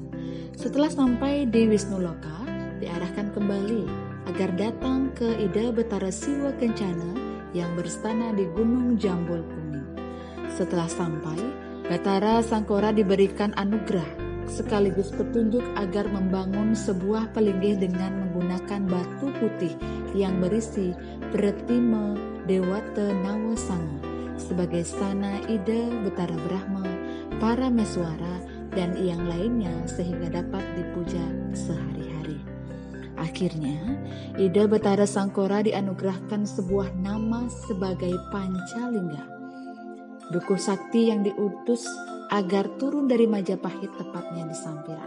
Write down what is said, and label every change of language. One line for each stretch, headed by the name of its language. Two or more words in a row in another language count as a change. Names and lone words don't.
Indonesian: Setelah sampai di Wisnu Loka, diarahkan kembali agar datang ke ide Batara Siwa Kencana yang berstana di Gunung Jambul Kuning. Setelah sampai, Batara Sangkora diberikan anugerah sekaligus petunjuk agar membangun sebuah pelinggih dengan menggunakan batu putih yang berisi Pretime Dewata Nawasanga sebagai stana ide Batara Brahma, para Meswara, dan yang lainnya sehingga dapat dipuja sehari-hari. Akhirnya, ide Batara Sangkora dianugerahkan sebuah nama sebagai Pancalingga, dukuh sakti yang diutus agar turun dari Majapahit tepatnya di Sampiran.